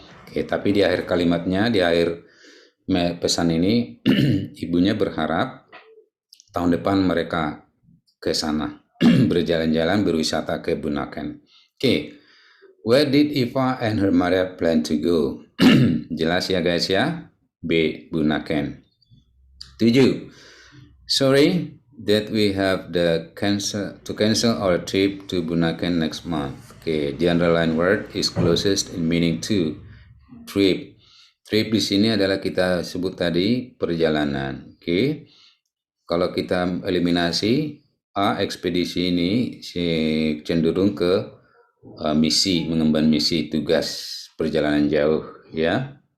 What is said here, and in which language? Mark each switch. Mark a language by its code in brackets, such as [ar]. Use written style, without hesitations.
[id] Oke, tapi di akhir kalimatnya, di akhir pesan ini ibunya berharap tahun depan mereka ke sana berjalan-jalan berwisata ke Bunaken. [en] Oke, where did Eva and her mother plan to go? [id] Jelas ya guys ya. B. Bunaken. 7. [en] Sorry that we have to cancel our trip to Bunaken next month. Okay, the underlined word is closest in meaning to. Trip. [id] Trip di sini adalah kita sebut tadi perjalanan. Oke. Kalau kita eliminasi A, ekspedisi ini cenderung ke misi, mengemban misi, tugas perjalanan jauh ya.